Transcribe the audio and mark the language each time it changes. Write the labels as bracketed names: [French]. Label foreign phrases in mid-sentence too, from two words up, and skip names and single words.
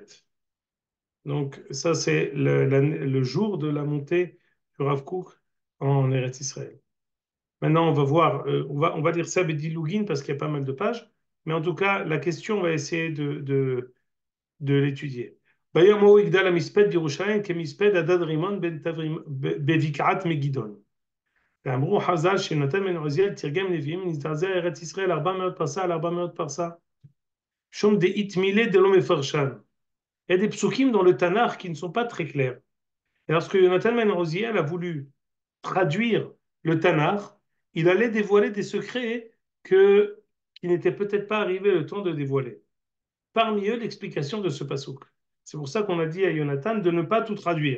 [French] Donc, ça, c'est le jour de la montée du Rav Kook en Eretz Israël. Maintenant, on va voir, on va lire ça Bedilougin parce qu'il y a pas mal de pages, mais en tout cas, la question, on va essayer de l'étudier. [Hebrew] ביום יגדל המספד בירושלים כמספד הדד רימון בבקעת מגידון. ואמרו חז"ל שנתן בן עוזיאל תרגם נביאים נזדעזע ארץ ישראל 400 פרסה על 400 פרסה. [Aramaic] שום דאית מילי דלא מפרשן. [French] Il y a des psukim dans le Tanakh qui ne sont pas très clairs. Et lorsque Jonathan Ben Oziel a voulu traduire le Tanakh, il allait dévoiler des secrets qui n'étaient peut-être pas arrivé le temps de dévoiler. Parmi eux, l'explication de ce pasuk. C'est pour ça qu'on a dit à Jonathan de ne pas tout traduire.